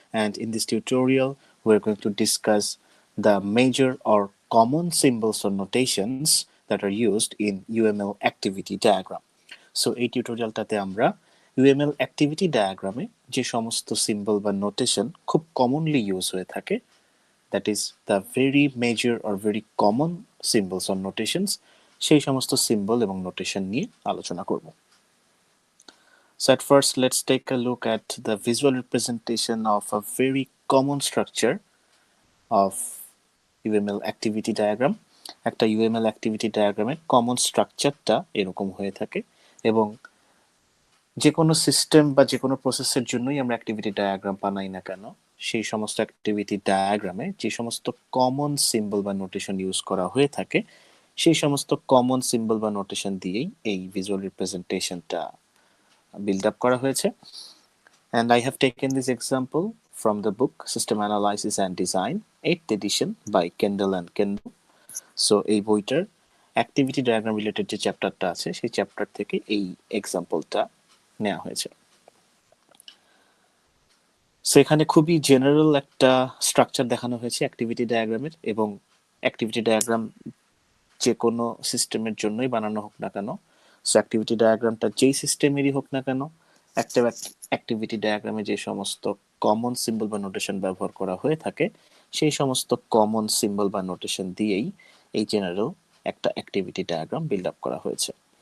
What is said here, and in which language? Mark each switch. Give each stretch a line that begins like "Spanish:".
English: And in this tutorial, we're going to discuss the major or common symbols or notations that are used in UML activity diagram.
Bangla: So এই টিউটোরিয়ালটাতে আমরা UML activity diagram-এ যে সমস্ত symbol বা notation খুব commonly use হয়ে থাকে,
English: that is the very major or very common symbols or notations,
Bangla: সেই সমস্ত সিম্বল এবং নোটেশন নিয়ে আলোচনা করব।
English: So at first, let's take a look at the visual representation of a very common structure of UML activity diagram.
Bangla: একটা UML activity diagramের common structureটা এরকম হয়ে থাকে এবং যে কোনো সিস্টেম বা যে কোনো প্রসেসের জন্যই আমরা অ্যাক্টিভিটি ডায়াগ্রাম বানাই না কেন, সেই সমস্ত অ্যাক্টিভিটি ডায়াগ্রামে যে সমস্ত কমন সিম্বল বা নোটেশন ইউজ করা হয়ে থাকে, সেই সমস্ত কমন সিম্বল বা নোটেশন দিয়েই এই ভিজুয়াল রিপ্রেজেন্টেশনটা build up করা হয়েছে.
English: And I have taken this example from the book System Analysis and Design 8th edition by Kendall and Kendall.
Bangla: So এই বইটার অ্যাক্টিভিটি ডায়াগ্রাম রিলেটেড যে চ্যাপ্টারটা আছে সেই চ্যাপ্টার থেকে এই এক্সাম্পলটা নেওয়া হয়েছে। সো এখানে খুবই জেনারেল একটা স্ট্রাকচার দেখানো হয়েছে অ্যাক্টিভিটি ডায়াগ্রামের, এবং অ্যাক্টিভিটি ডায়াগ্রাম যে কোনো সিস্টেমের জন্যই বানানো হোক না কেন, সো অ্যাক্টিভিটি ডায়াগ্রামটা যেই সিস্টেমেরই হোক না কেন, একটা অ্যাক্টিভিটি ডায়াগ্রামে যে সমস্ত কমন সিম্বল বা নোটেশন ব্যবহার করা হয়ে থাকে, সেই সমস্ত কমন সিম্বল বা নোটেশন দিয়েই এই জেনারেল একটা অ্যাক্টিভিটি ডায়াগ্রাম বিল্ড আপ করা হয়েছে।